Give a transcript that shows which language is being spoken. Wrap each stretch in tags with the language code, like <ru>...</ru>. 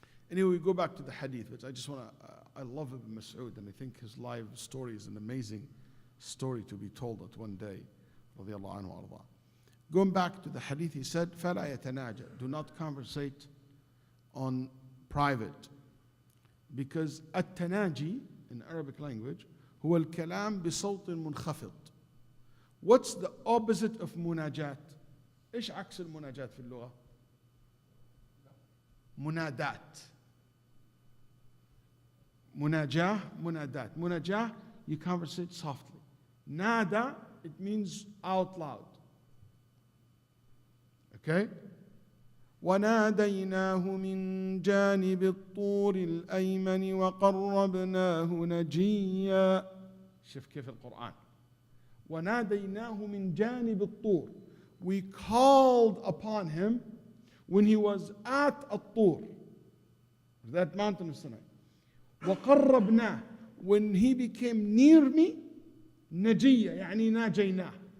<en>Anyway, we go back to the hadith, which I love Ibn Mas'ud, and I think his life story is an amazing story to be told at one day,</en> <ar>radiallahu anhu wa ardah.</ar> <en>Going back to the hadith, he said,</en> <ar>فَلَا يَتَنَاجَى.</ar> <en>Do not conversate on private.</en> <ar>Because التناجي</ar> <en>in Arabic language</en> <ar>هو الكلام بصوت منخفض.</ar> <en>What's the opposite of مناجات?</en> <ar>إيش عكس المناجات في اللغة؟ منادات. مناجاة, منادات.</ar> <en>مناجاة, you conversate softly. Nada, it means out loud. Okay?</en> <ar>وناديناه من جانب الطور الأيمن وقربناه نجيا. شوف كيف القرآن. وناديناه من جانب الطور.</ar> <en>We called upon him when he was at الطور, that mountain of Sinai. وقربناه, when he became near me,</en> <ar>نجيا يعني ناجيناه.</ar>